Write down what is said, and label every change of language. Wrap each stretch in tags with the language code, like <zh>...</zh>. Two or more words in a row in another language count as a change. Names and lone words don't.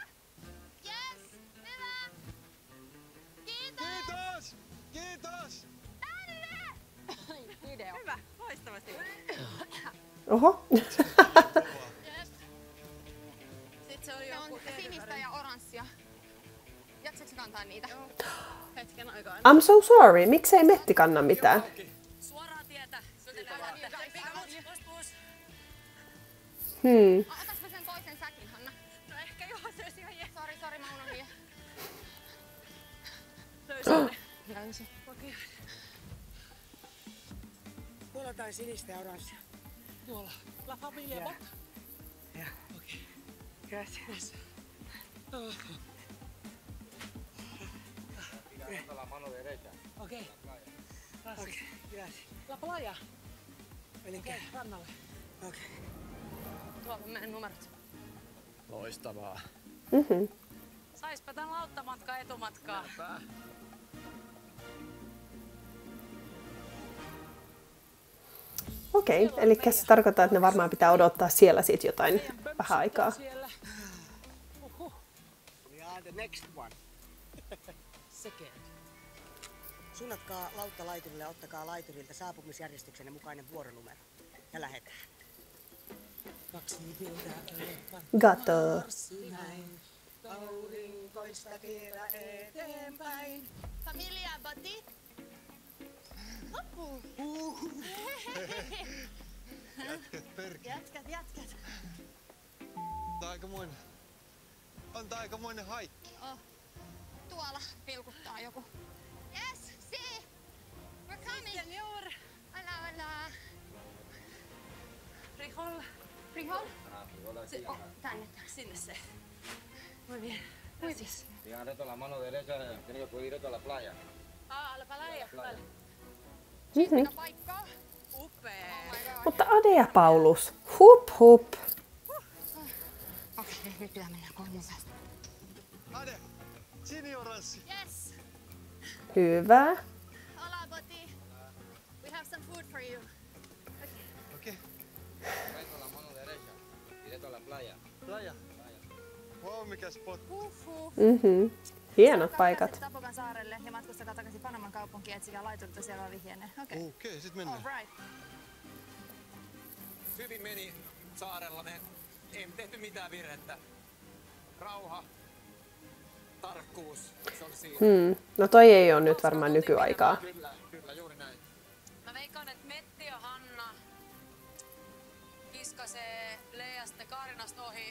<fi>Yes, hyvä! Kiitos! Kiitos! Video. Hyvä, loistavasti. Oho. Sitten se oli Se on joku sinistä ja oranssia. Jaksatko kantaa niitä? Joo. hetken aikaa.</fi> <en>I'm so sorry.</en> <fi>Miksei Metti kanna mitään? Suoraa tietä. Pus. Otas mä sen toisen säkin, Hanna. No ehkä joo, se olisi ihan jees. Sori, mä unohdin. Löysimme. Löysin. Okei. Mulla on jotain sinistä ja oranssia. Tuolla.</fi> <es>La familia bot. Okei. Gracias. La mano derecha.</es> <fi>Okei. Okei, gracias.</fi> <es>La playa.</es> <fi>Elikkä rannalle. Okei. Tuolla on meidän numerot. Loistavaa. Saispa tän lauttamatkaa etumatkaa. Okei, eli se tarkoittaa, että ne varmaan pitää odottaa siellä sit jotain vähän aikaa.</fi> <en>We are the next one. Second.</en> <fi>Suunnatkaa lautta laiturille ja ottakaa laiturilta saapumisjärjestyksenne mukainen vuoronumero. Ja lähetään. 2 piltää Gato. Näin. Aurinkoista vielä eteenpäin. Familia Bati. Loppu. Jätkät perkele. Jätkät. On tää aikamoinen haikki. Tuolla pilkuttaa joku.</fi> <en>Yes, see! We're coming!</en> <es>Senor! Hola. Frijol.</es> <fi>Tänne. Sinne se.</fi> <es>Muy bien. Gracias. Sigan recto la mano derecha, tiene que poder ir recto a la playa. La playa. Vale.</es> <fi>Mikä paikkaa? Upea. Mutta Ade ja Paulus. Hup. Okei, nyt pitää mennä kolmen päästä. Ade! Sinioranssi! Yes. Hyvä.</fi> <es>Hola Bati.</es> <en>We have some food for you.</en> <fi>Okei.</fi> <es>Recto la mano derecha, directo a la playa. Playa.</es> <fi>Wow, mikä spot. Hienot paikat. Tabokan saarelle ja matkustakaa takaisin Panaman kaupunkiin, etsikää laiturilta siellä vihjeenne. Okei, sit mennään.</fi> <en>All right.</en> <fi>Hyvin meni saarella. Me ei tehty mitään virhettä. Rauha. Tarkkuus. Se on siinä. No toi ei ole nyt varmaan nykyaikaa. Kyllä, juuri näin. Mä veikkaan, että Metti ja Hanna kiskasee Leasta Karinasta ohi.</fi>